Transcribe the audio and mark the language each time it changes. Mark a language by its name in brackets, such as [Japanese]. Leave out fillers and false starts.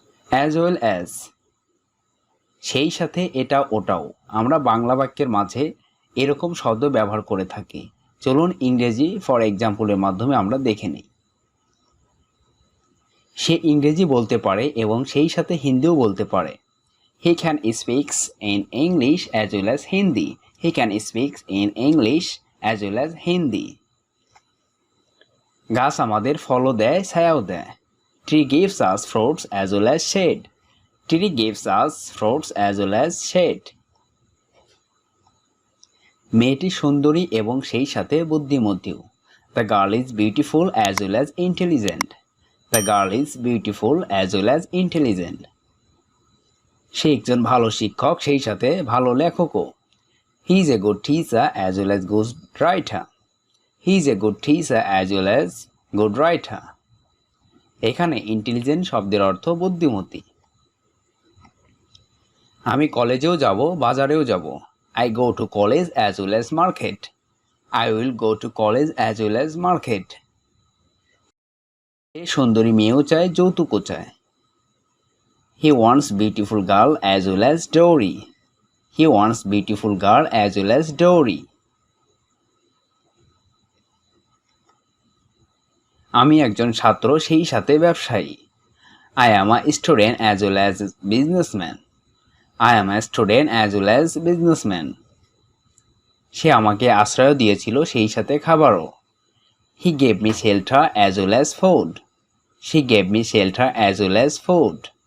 [Bangla] As well as, সেই সাথে এটা ওটাও আমরা বাংলা বাক্যের মাঝে এরকম শব্দ ব্যবহার করে থাকি। চলুন ইংরেজি ফর এক্সাম্পলের মাধ্যমে আমরা দেখে নিই। সে ইংরেজি বলতে পারে এবং সেই সাথে হিন্দিও বলতে পারে। [English] He can speaks in English as well as Hindi. He can speaks in English as well as Hindi. [Bangla] গাছ আমাদের ফলও দেয়, ছায়াও দেয়। [English] Tree gives us fruits as well as shade. Tree gives us fruits as well as shade. [Bangla] মেয়েটি সুন্দরী এবং সেই সাথে বুদ্ধিমতীও। [English] The girl is beautiful as well as intelligent. The girl is beautiful as well as intelligent. [Bangla] সে একজন ভালো শিক্ষক, সেই সাথে ভালো লেখকও। [English] He is a good teacher as well as good writer. He is a good teacher as well as good writer. [Bangla] এখানে intelligent শব্দের অর্থ বুদ্ধিমতী। আমি কলেজেও যাব, বাজারেও যাব। [English] I go to college as well as market. I will go to college as well as market. [Bangla] সে সুন্দরী মেয়েও চায়, যৌতুকও চায়। [English] He wants beautiful girl as well as dowry. He wants beautiful girl as well as dowry. [Bangla] আমি একজন ছাত্র, সেই সাথে ব্যবসায়ী। [English] I am a student as well as businessman. I am a student as well as businessman. [Bangla] সে আমাকে আশ্রয় দিয়েছিল, সেই সাথে খাবারও। [English] He gave me shelter as well as food. She gave me shelter as well as food.